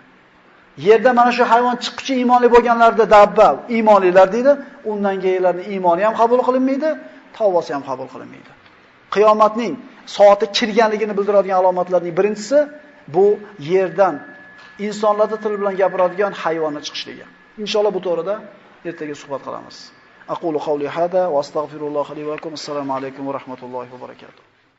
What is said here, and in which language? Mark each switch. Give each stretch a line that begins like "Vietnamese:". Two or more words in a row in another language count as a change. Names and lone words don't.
Uzbek: Yerda mana shu hayvon chiqquchi iymonli bo'lganlarda dabba iymonlilar deydi, undan keyinlarning iymoni ham qabul qilinmaydi, tavbasi ham qabul qilinmaydi. Qiyomatning soati kirganligini bildiradigan alomatlarning birinchisi bu yerdan insonlarda til bilan gapiradigan hayvonlar chiqishligi. Inshaalloh bu to'g'rida ertaga suhbat qilamiz.
Arabic: أقول قولي هذا وأستغفر الله لي ولكم. السلام عليكم ورحمة الله وبركاته.